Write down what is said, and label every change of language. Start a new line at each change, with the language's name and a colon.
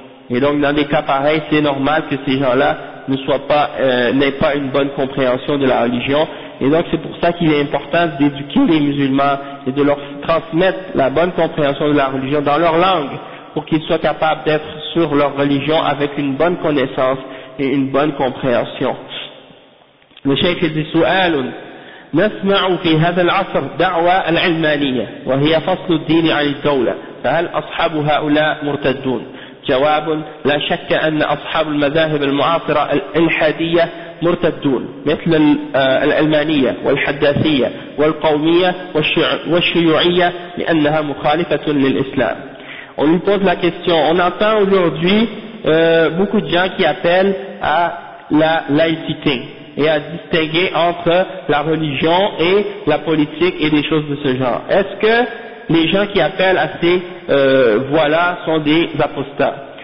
French: Et donc dans des cas pareils, c'est normal que ces gens-là n'aient pas une bonne compréhension de la religion. Et donc c'est pour ça qu'il est important d'éduquer les musulmans et de leur transmettre la bonne compréhension de la religion dans leur langue, pour qu'ils soient capables d'être sur leur religion avec une bonne connaissance et une bonne compréhension. Le cheikh dit
Arabic: سؤال نسمع في هذا العصر دعوى العلمانية وهي فصل الدين عن الدولة فهل أصحاب هؤلاء مرتدون؟ جواب: لا شك أن أصحاب المذاهب المعاصرة الإلحادية مرتدون مثل العلمانية والحداثية والقومية والشيوعية لأنها مخالفة للإسلام.
French: On lui pose la question, on entend aujourd'hui beaucoup de gens qui appellent à la laïcité et à distinguer entre la religion et la politique et des choses de ce genre. Est-ce que les gens qui appellent à ces voies-là sont des apostats?